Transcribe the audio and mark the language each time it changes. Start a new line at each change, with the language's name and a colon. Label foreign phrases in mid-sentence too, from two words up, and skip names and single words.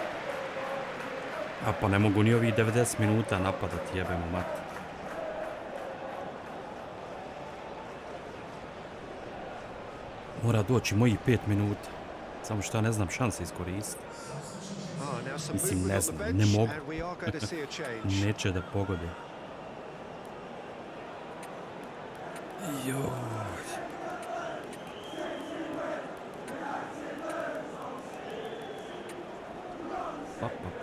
Croatian: A pa ne mogu ni ovih 90 minuta napadati, jebemo mat. Mora doći mojih 5 minuta. Samo što ja ne znam šanse iskoristiti.
English: Oh, now some
Croatian: Mislim,
English: movement
Croatian: ne
English: on
Croatian: znam,
English: the
Croatian: ne
English: bench,
Croatian: mogu.
English: and we are going to see a change.
Croatian: Neće da pogode. Joj. Pap.